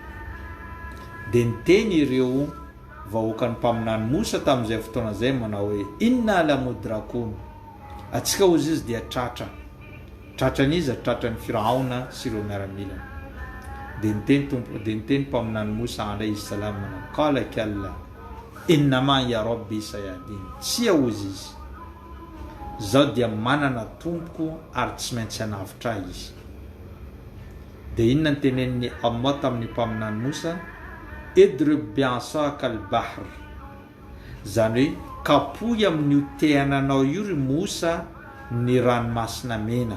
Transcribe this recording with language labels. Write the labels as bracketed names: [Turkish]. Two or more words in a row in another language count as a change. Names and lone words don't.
[Malagasy] Dia niteny ireo vahoakan'ny mpaminany Mosa tamin'izay fotoana izay manao hoe [Arabic] إنا لمدركون, [Malagasy] atsika ozy izy dia tratran'iza tratran'ny Firaona sy ireo miaramilana. Dia niteny mpaminany Mosa [Arabic] عليه السلام [Malagasy] manao [Arabic] قال كلا إنما يا ربي سيهدين, [Malagasy] tsy ozy izy zao dia manana tompoko ary tsy maintsy hanavitra izy. Dia inona ny tenen'ny Allah tamin'ny mpaminany Mosa? [Arabic] اضرب بعصاك البحر, [Malagasy] zany hoe kapoy amin'io tehananao io ry Mosa ny ranomasina mena.